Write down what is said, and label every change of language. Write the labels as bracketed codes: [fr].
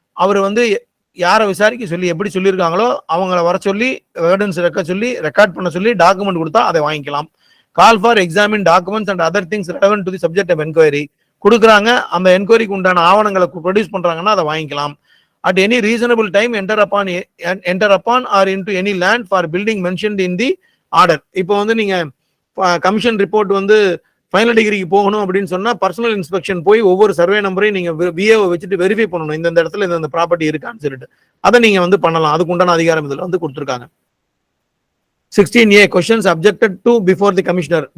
[ta] அவர் வந்து யாரை விசாரிக்க சொல்லி எப்படி சொல்லியிருக்காங்களோ அவங்கள வர சொல்லி எவிடன்ஸ் ரெக்கார்ட் பண்ண சொல்லி டாக்குமெண்ட் கொடுத்தா அதை வாங்கிக்கலாம். [en] call for examine documents and other things relevant to the subject of enquiry [ta] கொடுக்குறாங்க, அந்த என்கொயரிக்கு உண்டான ஆவணங்களை ப்ரொடியூஸ் பண்றாங்கன்னா அதை வாங்கிக்கலாம். [en] At any reasonable time enter upon or into any land for building mentioned in the order. [ta] இப்போ வந்து நீங்க கமிஷன் ரிப்போர்ட் வந்து ஃபைனல் டிகிரிக்கு போகணும் அப்படின்னு சொன்னா பர்சனல் இன்ஸ்பெக்ஷன் போய் ஒவ்வொரு சர்வே நம்பரையும் நீங்க விஏவை வச்சுட்டு வெரிஃபை பண்ணணும், இந்த இடத்துல இந்த ப்ராப்பர்ட்டி இருக்கான்னு சொல்லிட்டு அதை நீங்க வந்து பண்ணலாம். அதுக்கு உண்டான அதிகாரம் இதுல வந்து கொடுத்துருக்காங்க. [en] 16A questions objected to before the commissioner.